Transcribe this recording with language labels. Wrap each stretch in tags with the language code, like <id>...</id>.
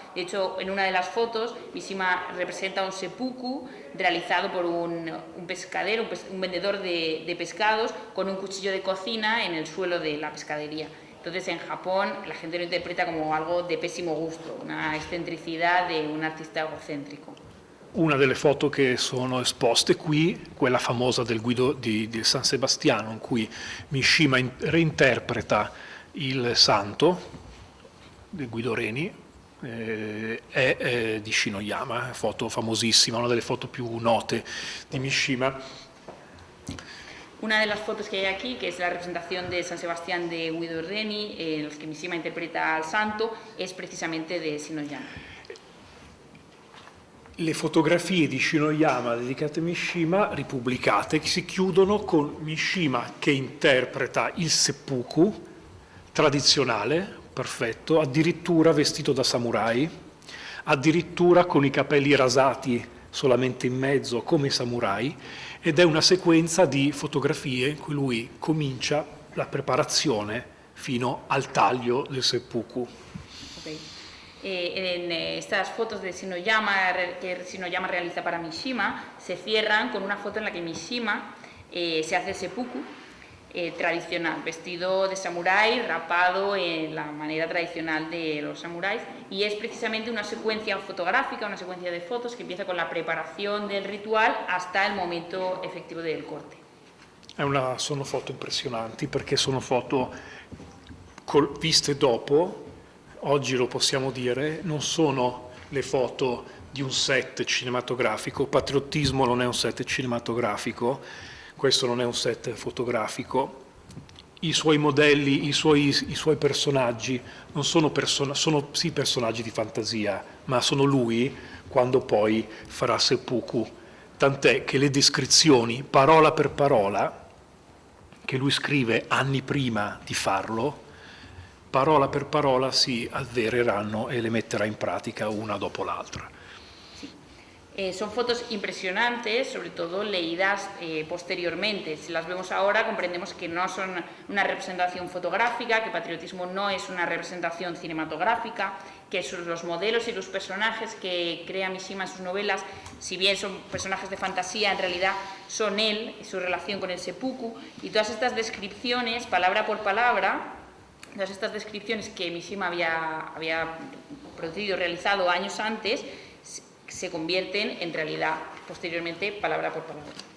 <es>De hecho, en una de las fotos, Mishima representa un seppuku realizado por un pescadero, un vendedor de pescados, con un cuchillo de cocina en el suelo de la pescadería. Entonces, en Japón, la gente lo interpreta como algo de pésimo gusto, una excentricidad de un artista egocéntrico.</es> <it>Una delle foto che sono esposte qui, quella famosa del Guido di San Sebastiano, in cui Mishima reinterpreta il santo del Guido Reni, è di Shinoyama, foto famosissima, una delle foto più note di Mishima.</it> <es>Una de las fotos que hay aquí, que es la representación de San Sebastián de Guido Reni, en los que Mishima interpreta al santo, es precisamente de Shinoyama.</es> <it>Le fotografie di Shinoyama dedicate a Mishima, ripubblicate, si chiudono con Mishima che interpreta il seppuku tradizionale, perfetto, addirittura vestito da samurai, addirittura con i capelli rasati solamente in mezzo come samurai, ed è una sequenza di fotografie in cui lui comincia la preparazione fino al taglio del seppuku.</it> <en>Okay.</en> <es>En estas fotos de Shinoyama, que Shinoyama realiza para Mishima, se cierran con una foto en la que Mishima se hace seppuku tradicional, vestido de samurái, rapado en la manera tradicional de los samuráis, y es precisamente una secuencia fotográfica, una secuencia de fotos que empieza con la preparación del ritual hasta il momento effettivo del corte.</es> <it>Sono foto impressionanti perché sono foto viste dopo, oggi lo possiamo dire, non sono le foto di un set cinematografico. Patriottismo non è un set cinematografico, questo non è un set fotografico. I suoi modelli, i suoi personaggi non sono, sono sì personaggi di fantasia, ma sono lui quando poi farà seppuku. Tant'è che le descrizioni, parola per parola, che lui scrive anni prima di farlo, parola per parola si avvereranno e le metterà in pratica una dopo l'altra.</it> <es>Son fotos impresionantes, sobre todo leídas posteriormente. Si las vemos ahora comprendemos que no son una representación fotográfica, que Patriotismo no es una representación cinematográfica, que los modelos y los personajes que crea Mishima en sus novelas, si bien son personajes de fantasía, en realidad son él y su relación con el seppuku, y todas estas descripciones, palabra por palabra, todas estas descripciones que Mishima había producido, realizado años antes, se convierten en realidad posteriormente palabra por palabra.</es>